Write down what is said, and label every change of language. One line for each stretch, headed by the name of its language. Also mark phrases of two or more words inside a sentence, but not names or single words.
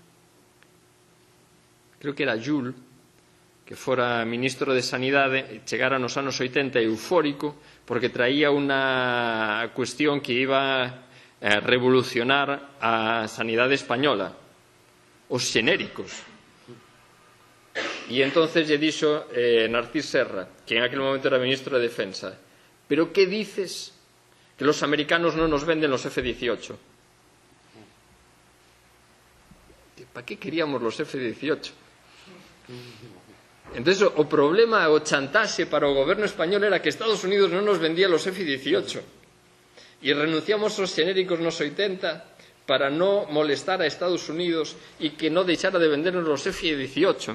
Galician: creo que era Jules, que fora ministro de Sanidade, chegara nos anos 80 eufórico porque traía unha cuestión que iba a revolucionar a sanidade española, os xenéricos. E entonces lle dixo Narcís Serra, que en aquel momento era ministro de Defensa:
Spanish: ¿pero qué dices? Que los americanos no nos venden los F-18. ¿Para qué queríamos los F-18?
Galician: Entonces, o problema, o chantaxe para o goberno español era que Estados Unidos non nos vendía los F-18. E renunciamos aos xenéricos nos 80 para non molestar a Estados Unidos e que non deixara de vendernos los F-18.